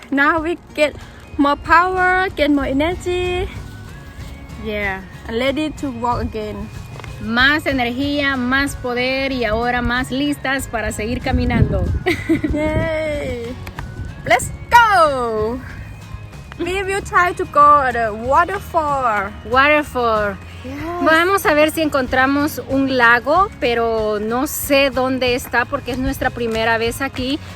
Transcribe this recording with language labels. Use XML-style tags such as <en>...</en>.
<en>Now we get more power, get more energy. Yeah. And ready to walk again.</en> <es>Más energía, más poder y ahora más listas para seguir caminando.</es> <en>Yay. Let's go. We will try to go at the waterfall. Waterfall. Yes.</en> <es>Vamos a ver si encontramos un lago, pero no sé dónde está porque es nuestra primera vez aquí.</es>